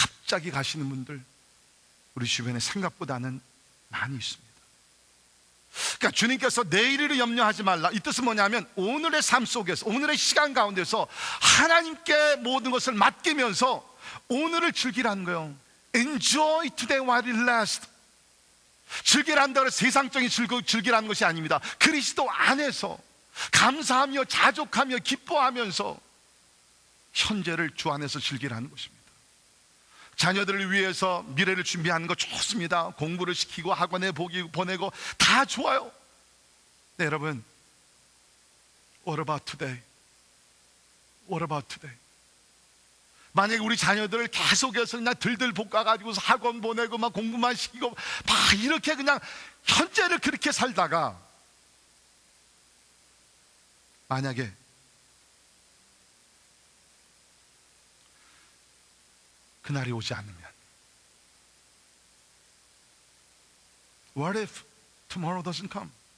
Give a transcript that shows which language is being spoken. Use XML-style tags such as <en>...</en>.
<ko>갑자기 가시는 분들 우리 주변에 생각보다는 많이 있습니다. 그러니까 주님께서 내일을 염려하지 말라, 이 뜻은 뭐냐면 오늘의 삶 속에서, 오늘의 시간 가운데서 하나님께 모든 것을 맡기면서 오늘을 즐기라는 거예요.</ko> <en>Enjoy today while it lasts.</en> <ko>즐기란다고 해서 세상적인 즐기라는 것이 아닙니다. 그리스도 안에서 감사하며 자족하며 기뻐하면서 현재를 주 안에서 즐기라는 것입니다. 자녀들을 위해서 미래를 준비하는 거 좋습니다. 공부를 시키고 학원에 보내고 다 좋아요. 네, 여러분,</ko> <en>What about today? What about today?</en> <ko>만약에 우리 자녀들을 계속해서 그냥 들들 볶아가지고서 학원 보내고 막 공부만 시키고 막 이렇게 그냥 현재를 그렇게 살다가 만약에 그날이 오지 않으면,</ko> <en>What if tomorrow doesn't come?</en>